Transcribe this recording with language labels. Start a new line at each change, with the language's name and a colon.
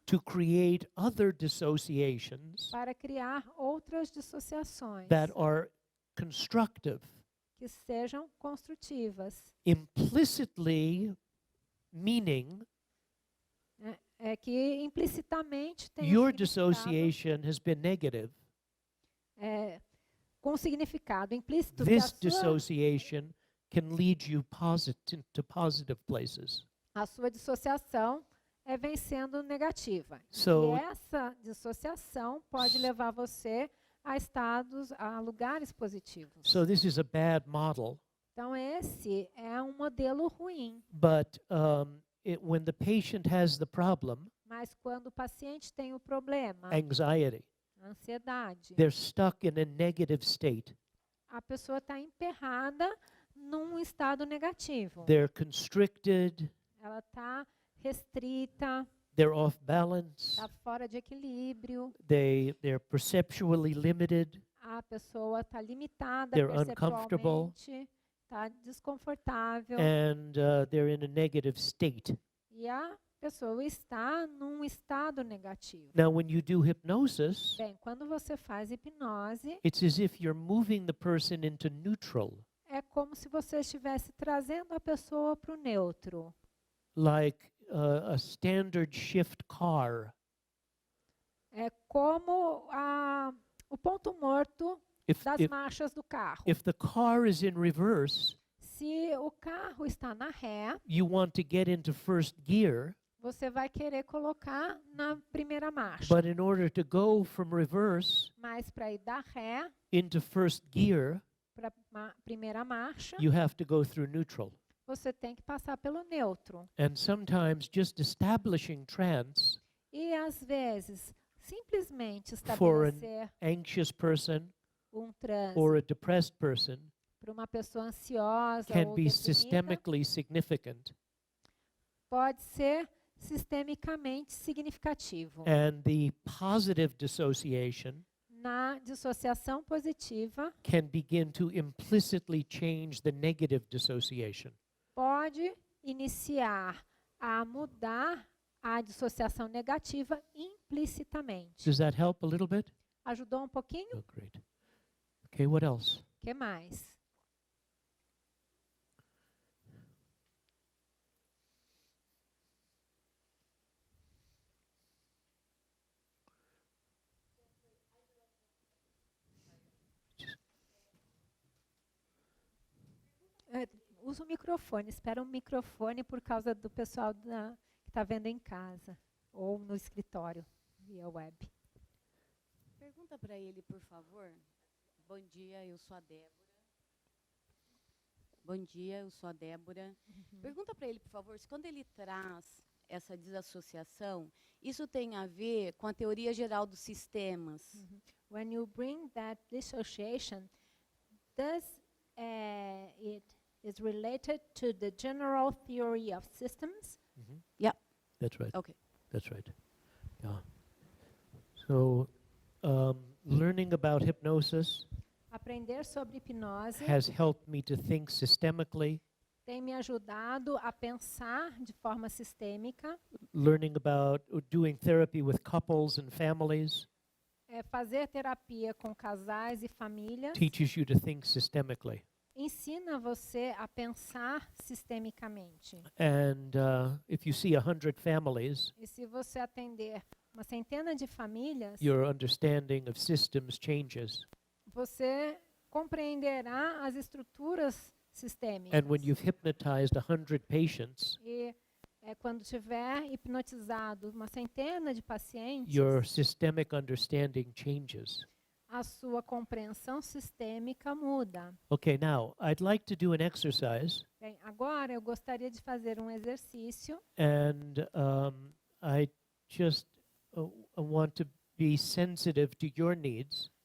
English: to create other dissociations
Portuguese: para criar outras dissociações
English: that are constructive.
Portuguese: que sejam construtivas.
English: Implicitly meaning
Portuguese: É que implicitamente tem
English: your
Portuguese: significado,
English: dissociation has been negative.
Portuguese: com significado implícito que
English: This dissociation can lead you to positive places.
Portuguese: a sua dissociação vem sendo negativa.
English: So
Portuguese: E essa dissociação pode levar você a a lugares positivos.
English: So this is a bad model,
Portuguese: Então, esse é um modelo ruim.
English: but when the patient has the problem,
Portuguese: Mas quando o paciente tem o problema,
English: anxiety,
Portuguese: a ansiedade,
English: they're stuck in a negative state.
Portuguese: a pessoa está emperrada num estado negativo.
English: They're constricted,
Portuguese: Ela está restrita,
English: they're off balance,
Portuguese: está fora de equilíbrio,
English: they're perceptually limited,
Portuguese: a pessoa está limitada
English: They're uncomfortable.
Portuguese: perceptualmente, está desconfortável
English: and they're in a negative state.
Portuguese: e a pessoa está num estado negativo.
English: Now, when you do hypnosis,
Portuguese: Bem, quando você faz hipnose,
English: it's as if you're moving the person into neutral,
Portuguese: é como se você estivesse trazendo a pessoa para o neutro.
English: like a standard shift car.
Portuguese: É como o ponto morto
English: If,
Portuguese: das
English: if,
Portuguese: marchas do carro.
English: if the car is in reverse,
Portuguese: Se o carro está na ré,
English: you want to get into first gear,
Portuguese: você vai querer colocar na primeira marcha.
English: But in order to go from reverse
Portuguese: Mas para ir da ré
English: into first gear,
Portuguese: para a primeira marcha,
English: you have to go through neutral.
Portuguese: você tem que passar pelo neutro.
English: And sometimes just establishing trance
Portuguese: E às vezes, simplesmente
English: for an
Portuguese: estabelecer
English: anxious person
Portuguese: transe
English: or a depressed person
Portuguese: para uma pessoa ansiosa
English: can
Portuguese: ou
English: be
Portuguese: deprimida
English: systemically significant.
Portuguese: pode ser sistemicamente significativo.
English: And the positive dissociation
Portuguese: Na dissociação positiva,
English: can begin to implicitly change the negative dissociation.
Portuguese: pode iniciar a mudar a dissociação negativa implicitamente.
English: Does that help a little bit?
Portuguese: Ajudou um pouquinho?
English: Oh, great. Okay, what else?
Portuguese: O que mais? Usa o microfone, espera um microfone por causa do pessoal que está vendo em casa ou no escritório via web. Pergunta para ele, por favor. Bom dia, eu sou a Débora. Bom dia, eu sou a Débora. Pergunta para ele, por favor, se quando ele traz essa desassociação, isso tem a ver com a teoria geral dos sistemas.
English: When you bring that dissociation, does it is related to the general theory of systems? Yeah. That's right. Okay. That's right. Yeah. So, learning about hypnosis
Portuguese: Aprender sobre hipnose
English: has helped me to think systemically.
Portuguese: tem me ajudado a pensar de forma sistêmica,
English: Learning about doing therapy with couples and families
Portuguese: fazer terapia com casais e famílias,
English: teaches you to think systemically.
Portuguese: ensina você a pensar sistemicamente.
English: And if you see 100 families,
Portuguese: E se você atender uma centena de famílias,
English: your understanding of systems changes.
Portuguese: você compreenderá as estruturas sistêmicas.
English: And when you've hypnotized 100 patients,
Portuguese: E quando tiver hipnotizado uma centena de pacientes,
English: your systemic understanding changes.
Portuguese: a sua compreensão sistêmica muda.
English: Okay, now I'd like to do an exercise,
Portuguese: Bem, agora eu gostaria de fazer um exercício
English: and I just want to be sensitive to your needs.